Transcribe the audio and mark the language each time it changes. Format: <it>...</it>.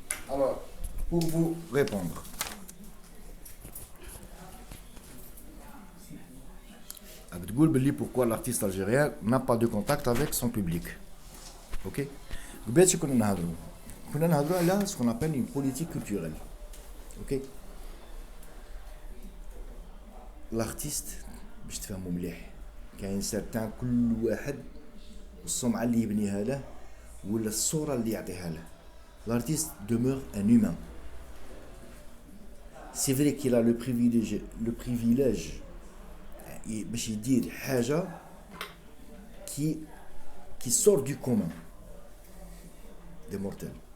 <fr>Alors, pour vous répondre, pourquoi l'artiste algérien n'a pas de contact avec son public. Ok? Nous avons ce qu'on appelle une politique culturelle. Ok?</fr> <ar>L'artiste, باش تفهموا مليح كاين سيرتان كل واحد السمعة اللي يبنيها له ولا الصورة اللي يعطيها له.</ar> <fr>L'artiste demeure un humain. C'est vrai qu'il a le privilège</fr> <ar>باش يدير حاجة</ar> <fr>qui sort du commun des mortels.</fr>